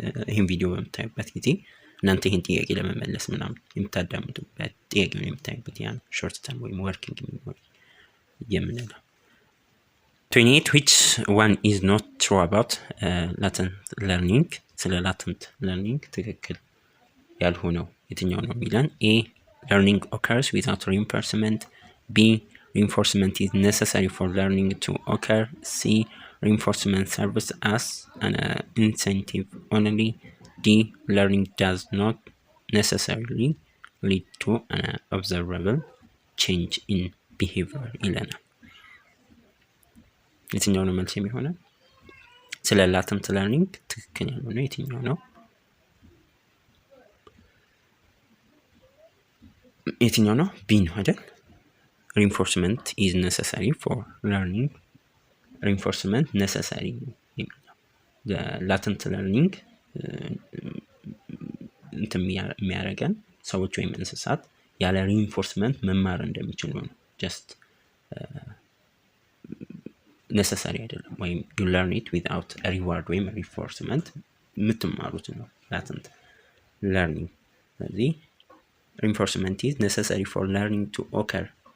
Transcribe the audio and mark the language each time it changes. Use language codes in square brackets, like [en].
[am] ይህን ቪዲዮ በምታዩበት ጊዜ እናንተ ይህን ጥያቄ ለመመለስ ምናምን የምታዳምጡበት፣ ጥያቄውን የምታዩበት ያን ሾርት ተርም ወይም ወርኪንግ ሚሞሪ የምንለው። 28 [en] which one is not true about latent learning? [am] ስለ latent learning ትክክል ያልሆነው የትኛው ነው የሚለን? [en] A. learning occurs without reinforcement, B. reinforcement is necessary for learning to occur, C. reinforcement serves as an incentive only, D. learning does not necessarily lead to an observable change in behavior [am] ይለናል። የትኛው ነው መልስ የሚሆነው? ስለ ላተንት ለርኒንግ ትክክል ያልሆነው የትኛው ነው? የትኛው ነው? ቢ ነው አይደል? [en] reinforcement is necessary for learning. [am] reinforcement necessary የሚለው ላተንት ለርኒንግ እንትን የሚያደርገን ሰዎች ወይም እንስሳት ያለ ሪኢንፎርስመንት መማር እንደሚችሉ ነው። just necessary አይደለም። ወይም [en] you learn it without a reward [am] ወይም reinforcement የምትማሩት ነው latent learning። ስለዚህ [en] reinforcement is necessary for learning to occur